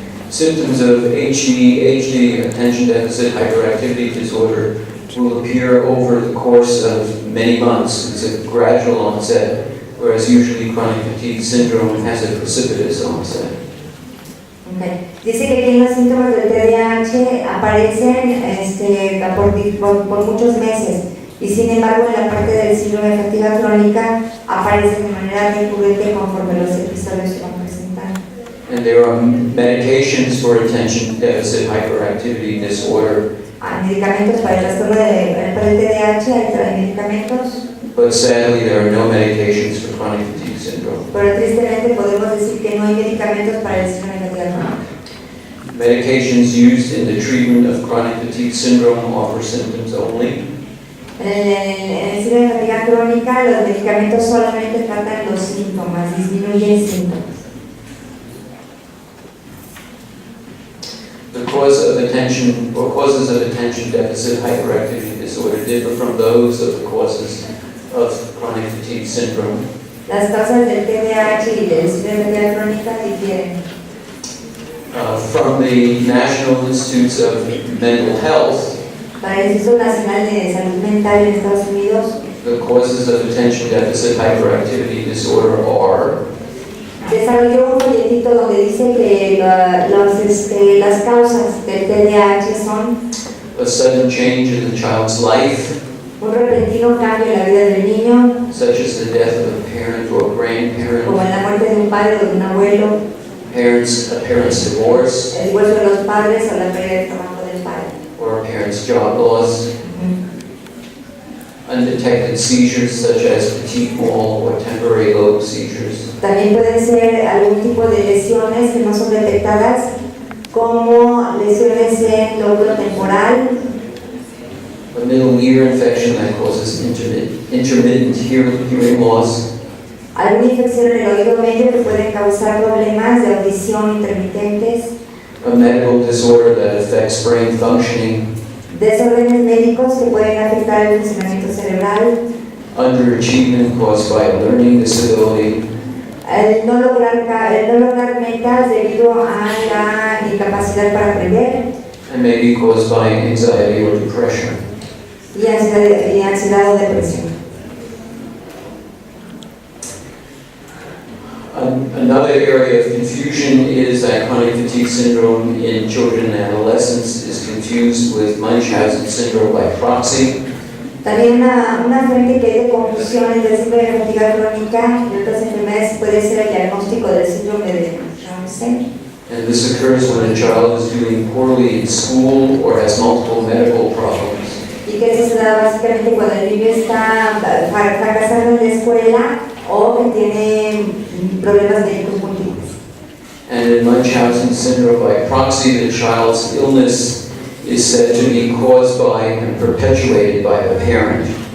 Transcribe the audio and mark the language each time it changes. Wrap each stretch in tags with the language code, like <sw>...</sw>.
<en>Symptoms of ADHD, attention deficit hyperactivity disorder, will appear over the course of many months. It's a gradual onset, whereas usually chronic fatigue syndrome has a precipitous onset. Okay.</en> <es>Dice que aquí los síntomas del TDAH aparecen por muchos meses, y sin embargo en la parte del síndrome de fatiga crónica aparecen de manera recurrente conforme los episodios se van presentando.</es> <en>And there are medications for attention deficit hyperactivity disorder.</en> <es>Hay medicamentos para el trastorno para el TDAH, hay medicamentos.</es> <en>But sadly, there are no medications for chronic fatigue syndrome.</en> <es>Pero tristemente podemos decir que no hay medicamentos para el síndrome de fatiga crónica.</es> <en>Medications used in the treatment of chronic fatigue syndrome offer symptoms only.</en> <es>En el síndrome de fatiga crónica, los medicamentos solamente tratan los síntomas, disminuyen síntomas.</es> <en>The causes of attention deficit hyperactivity disorder differ from those of the causes of chronic fatigue syndrome.</en> <es>Las causas del TDAH y del síndrome de fatiga crónica difieren.</es> <en>From the National Institutes of Mental Health,</en> <es>para el Instituto Nacional de Salud Mental en Estados Unidos,</es> <en>the causes of attention deficit hyperactivity disorder are</en> <es>desarrolló un folletito donde dice que las causas del TDAH son</es> <en>a sudden change in the child's life,</en> <es>un repentino cambio en la vida del niño,</es> <en>such as the death of a parent or grandparent,</en> <es>como en la muerte de un padre o de un abuelo,</es> <en>a parent's divorce,</en> <es>el divorcio de los padres o la pérdida del trabajo del padre,</es> <en>or a parent's job loss, undetected seizures such as petit mal or temporary lobe seizures.</en> <es>También pueden ser algún tipo de lesiones que no son detectadas, como lesiones en lóbulo temporal,</es> <en>A middle ear infection that causes intermittent hearing loss,</en> <es>alguna infección en el oído medio que puede causar problemas de audición intermitentes,</es> <en>a medical disorder that affects brain functioning,</en> <es>desórdenes médicos que pueden afectar el funcionamiento cerebral,</es> <en>underachievement caused by a learning disability,</en> <es>el no lograr metas debido a la incapacidad para aprender,</es> <en>and may be caused by anxiety or depression.</en> <es>y ansiedad o depresión.</es> <en>Another area of confusion is that chronic fatigue syndrome in children and adolescents is confused with Munchausen syndrome by proxy.</en> <es>También una fuente que hay de confusión entre el síndrome de fatiga crónica y otras enfermedades puede ser el diagnóstico del síndrome de Munchausen.</es> <en>And this occurs when a child is doing poorly in school or has multiple medical problems.</en> <es>Y que eso se da básicamente cuando el niño está fracasando en la escuela o que tiene problemas médicos múltiples.</es> <en>And in Munchausen syndrome by proxy, the child's illness is said to be caused by and perpetuated by the parent.</en>